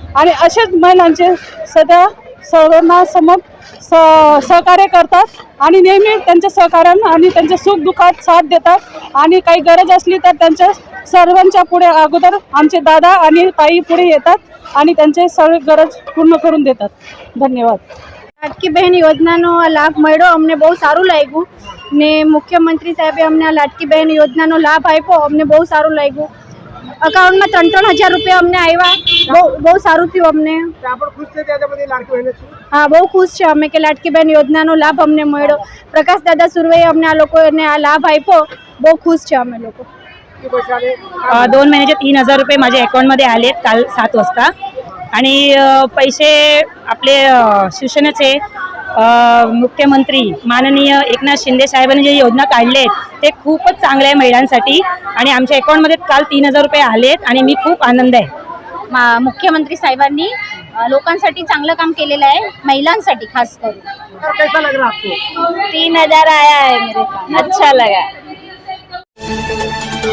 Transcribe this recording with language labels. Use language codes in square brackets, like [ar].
[mr] आणि असेच महिलांचे सदा सर्वांना सहकार्य करतात आणि नेहमी त्यांच्या सहकार्यानं आणि त्यांच्या सुखदुःखात साथ देतात आणि काही गरज असली तर त्यांच्या सर्वांच्या पुढे अगोदर आमचे दादा आणि ताई पुढे येतात आणि त्यांचे सर्व गरज पूर्ण करून देतात। धन्यवाद। [gu] लाडकी बहन योजनाનો લાભ મળ્યો, અમને બહુ સારું લાગ્યું ને મુખ્યમંત્રી સાહેબે અમને આ લાડકી બહેન યોજનાનો લાભ આપ્યો, અમને બહુ સારું લાગ્યું। અકાઉન્ટ માં 3-3 હજાર રૂપિયા અમને આવ્યા. બહુ સારું થયું અમને. [mr] आपण [gu] खुश છે ત્યાં બધી લાડકી બહેનો હા, બહુ ખુશ છે અમે કે લાડકી બહેન યોજનાનો લાભ અમને મળ્યો. પ્રકાશ દાદા સુરવેએ અમને આ લોકોને આ લાभ આપ્યો. બહુ ખુશ છે અમે લોકો. [mr] 2 महिन्याचे 3,000 रुपये माझ्या अकाउंटमध्ये आलेत काल 7 वाजता आणि पैसे आपले शिवसेनेचे मुख्यमंत्री माननीय एकनाथ शिंदे साहेबांनी जे योजना काढले आहेत ते खूपच चांगले आहे महिलांसाठी आणि आमच्या अकाउंटमध्ये काल 3,000 रुपये आलेत आणि मी खूप आनंद आहे. मुख्यमंत्री साहेबांनी लोकांसाठी चांगलं काम केलेलं आहे, महिलांसाठी खास करून. [hi] कैसा लग रहा आपको? 3,000 आया है मेरे पास, अच्छा लगा.